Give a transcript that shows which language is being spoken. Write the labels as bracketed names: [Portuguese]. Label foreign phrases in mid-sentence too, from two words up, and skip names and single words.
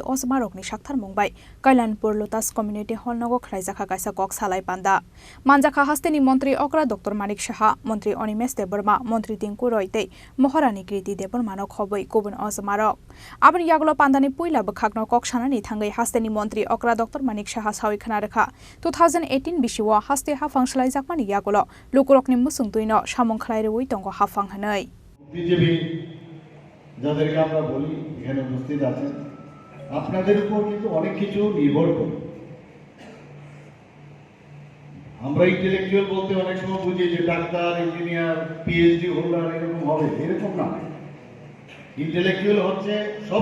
[Kok Borok] Ozamarok ni Shakthar Mungbai Kailanpur Lotus Community Hall Nogo Khlaijaka Kaisa Kok Salai Panda Manjaka Hasteni Montri Okra Dr Manik Shaha Montri Onimes Deborma Montri Tinkuroi Tei Maharani Kriti Debormano Khoboi Kobun Ozamarok Abon Yaglo Pandani Puila Khagno Kokshana Tangai Hasteni Montri Okra Dr Manik Shaha Sawi Khanaraka 2018 Bishiwa Haste Hafang Shlaijak Mani Yagulo Lukurokni Musung Tuino Shamong Khlaire Uitongo Hafang Hanoi [Bangla] বিজেপি যাদেরকে আমরা বলি এখানে উপস্থিত আছেন আপনাদের উপর কিন্তু অনেক কিছু নির্ভর করে আমরা ইন্টেলেকচুয়াল বলতে অনেক সময় বুঝি যে ডাক্তার [English] engineer PhD holder [Bangla] এরকম হবে এরকম না ইন্টেলেকচুয়াল হচ্ছে সব